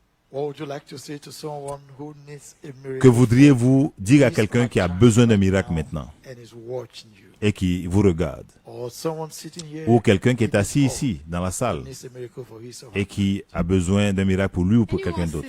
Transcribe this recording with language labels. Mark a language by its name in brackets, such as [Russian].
[English] what would you like to say to someone who needs a miracle [French] que voudriez-vous dire à quelqu'un qui a besoin d'un miracle maintenant [English] and is watching you? [French] et qui vous regarde? [English] Or someone sitting here [French] Ou quelqu'un qui est [English] in [French] assis [English] this [French] ici, dans la [English] hall [French] salle, [English] needs a miracle for his or her [French] et qui a besoin d'un miracle pour lui ou pour quelqu'un d'autre.